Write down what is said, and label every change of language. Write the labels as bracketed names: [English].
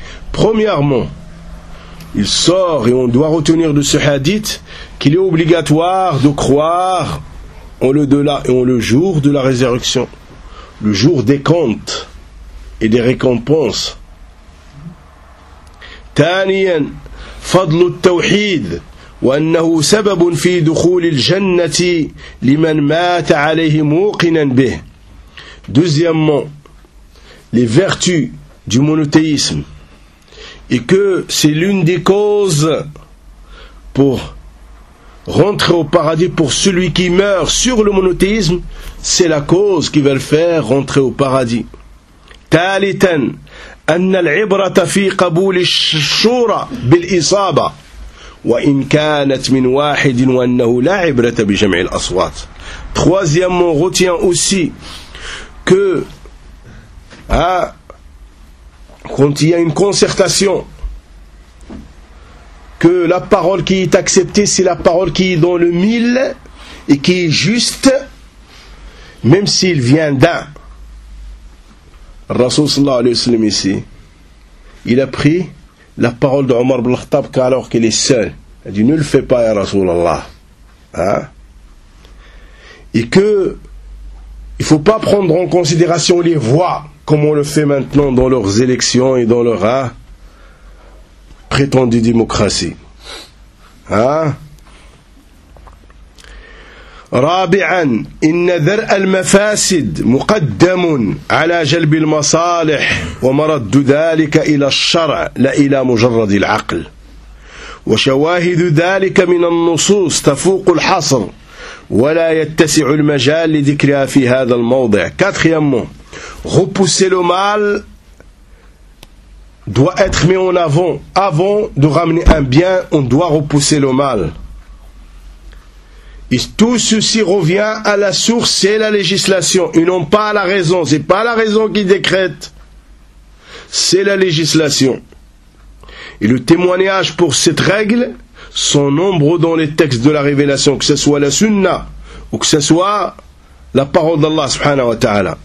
[French] Premièrement, il sort et on doit retenir de ce hadith qu'il est obligatoire de croire en l'au-delà et en le jour de la résurrection, le jour des comptes et des récompenses. [Arabic] Taniyan, فضل التوحيد وأنه سبب في دخول الجنة لمن مات عليه موقنا به. [French] Deuxièmement, les vertus du monothéisme, et que c'est l'une des causes pour rentrer au paradis pour celui qui meurt sur le monothéisme, c'est la cause qui va le faire rentrer au paradis. [Arabic] Thalithan, أن العبرة في قبول الشورى بالإصابة وإن كانت من واحد وأنه لا عبرة بجمع الأصوات. [French] Troisièmement, on retient aussi que quand il y a une concertation, que la parole qui est acceptée, c'est la parole qui est dans le mille et qui est juste, même s'il vient d'un. Rasoul sallallahu alayhi wa sallam ici, il a pris la parole de Omar ibn Khattab alors qu'il est seul. Il a dit, ne le fais pas, ya Rasoul Allah. Et que Il ne faut pas prendre en considération les voix, comme on le fait maintenant dans leurs élections et dans leur prétendue démocratie. [Arabic] رابعا إن ذرء المفاسد مقدم على جلب المصالح ومرد ذلك إلى الشرع لا إلى مجرد العقل وشواهد ذلك من النصوص تفوق الحصر ولا يتسع المجال لذكرها في هذا الموضع [French] quatrièmement repousser le mal doit être mis en avant avant de ramener un bien on doit repousser le mal. Et tout ceci revient à la source, c'est la législation, et non pas à la raison. C'est pas la raison qui décrète, c'est la législation. Et le témoignage pour cette règle sont nombreux dans les textes de la révélation, que ce soit la sunna ou que ce soit la parole d'Allah subhanahu wa ta'ala.